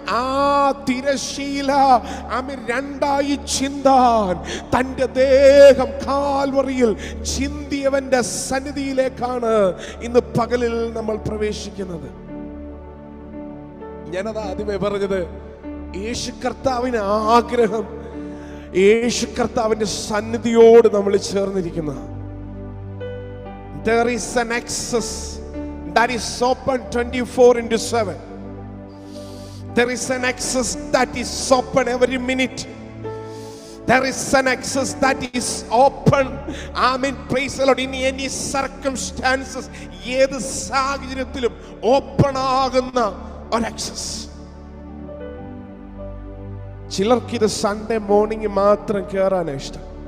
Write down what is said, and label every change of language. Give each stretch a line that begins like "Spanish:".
Malayalam: ആ തിരശ്ശീല രണ്ടായി ചിന്താൻ തന്റെ ദേഹം കാൽവറിയിൽ ചിന്തിയവന്റെ സന്നിധിയിലേക്കാണ് ഇന്ന് പകലിൽ നമ്മൾ പ്രവേശിക്കുന്നത്. ഞാനത് ആദ്യമേ പറഞ്ഞത്, യേശു കർത്താവിന് ആഗ്രഹം യേശു കർത്താവിന്റെ സന്നിധിയോട് നമ്മൾ ചേർന്നിരിക്കുന്ന.
English: There is an access that is open 24/7. There is an access that is open every minute. There is an access that is open. Amen. Praise the Lord. In any circumstances,
Malayalam: ഏത് സാഹചര്യത്തിലും ഓപ്പൺ ആകുന്ന ഒരു access. ചിലർക്ക് ഇത് Sunday morning മാത്രം കയറാനാണ് ഇഷ്ടം.